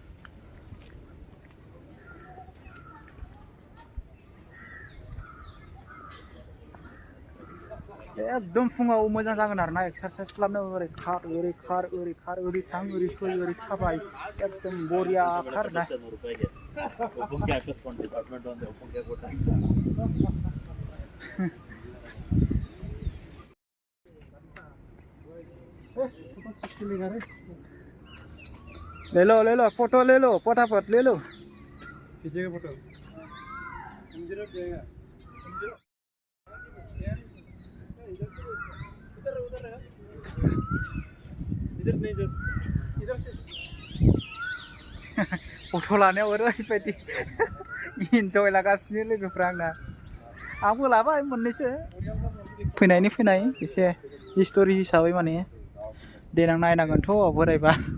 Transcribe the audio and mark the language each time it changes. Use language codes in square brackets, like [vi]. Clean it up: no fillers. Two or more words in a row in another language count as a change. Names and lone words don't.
[brx] एकदम फुङाव मोजां जागोन आरोना एक्सारसाइज खालामनो ओरै खार ओरै खार ओरै खार ओरै थां ओरै फै ओरै थाबाय एकदम बरिया खारना [hi] ले लो फोटो ले लो फटाफट ले लो खींचेगा फोटो [brx] फट' लानायाव ओरैबायदि इन्जय लागासिनो लोगोफ्रा आंना आंबो लाबाय मोननैसो फैनाय एसे हिस्ट'रि हिसाबै माने देनां नायनांगोनथ' बोरायबा